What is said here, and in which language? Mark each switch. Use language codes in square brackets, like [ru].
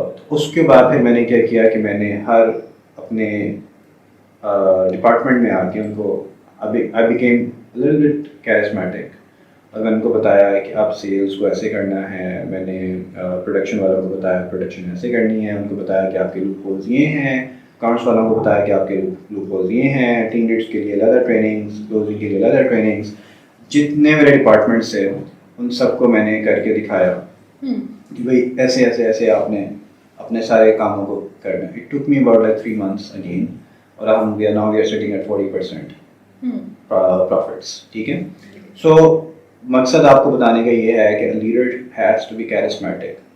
[ur] اس کے بعد پھر میں نے کیا کیا کہ میں نے ہر اپنے ڈپارٹمنٹ میں آ کے ان کو [en] I became a little bit charismatic, [ur] اور میں ان کو بتایا کہ آپ سیلس کو ایسے کرنا ہے, میں نے پروڈکشن والوں کو بتایا پروڈکشن ایسے کرنی ہے, ان کو بتایا کہ آپ کے لوپ ہولز یہ ہیں, اکاؤنٹس والوں کو بتایا کہ آپ کے لوپ ہولز یہ ہیں, ٹیم لیڈس کے لیے علیحدہ ٹریننگس, کلوزنگ کے لیے علیحدہ ٹریننگس. جتنے میرے ڈپارٹمنٹس ہیں ان سب کو میں نے کر کے دکھایا کہ بھائی ایسے ایسے ایسے آپ نے اپنے سارے کاموں کو کرنا ہے. [en] It took me about like 3 months again, [ur] اور ہم [en] now we are sitting at 40% profits. [ur] ٹھیک ہے, سو مقصد آپ کو بتانے کا یہ ہے کہ [en] Leader has to be charismatic.